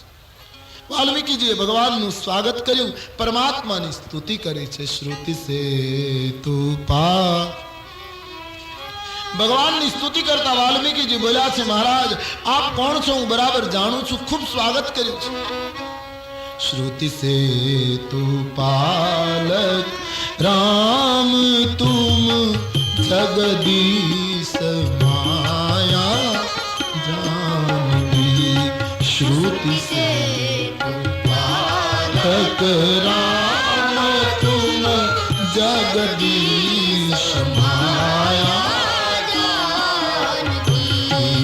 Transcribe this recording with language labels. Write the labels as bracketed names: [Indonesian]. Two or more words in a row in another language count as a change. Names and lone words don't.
[Gujarati] વાલ્મીકીજીએ ભગવાનનું સ્વાગત કર્યું, પરમાત્માની સ્તુતિ કરી છે. [Hindi] श्रुति से तुपा, [Gujarati] ભગવાનની સ્તુતિ કરતા વાલ્મીકીજી બોલ્યા છે, મહારાજ આપ કોણ છો હું બરાબર જાણું છું, ખૂબ સ્વાગત કર્યું છે. [Hindi] श्रुति से तू पालक राम तुम जगदीश माया जानकी. श्रुति से तू पालक राम तुम जगदीश माया जानकी.